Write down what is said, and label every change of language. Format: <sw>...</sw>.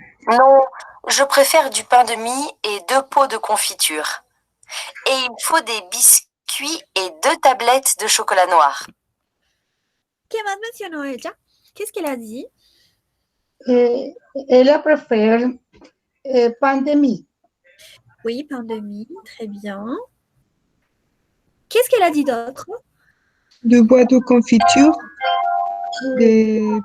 <fr>Non, je préfère du pain de mie et 2 pots de confiture. Et il faut des biscuits et 2 tablettes de chocolat noir.</fr> <es>¿Qué más mencionó ella?</es> <fr>Qu'est-ce qu'elle a dit?</fr> <es>Ella prefiere pan de mie.</es> <fr>Oui, pain de mie. Très bien. Qu'est-ce qu'elle a dit d'autre? Deux boîtes de confiture, des</fr>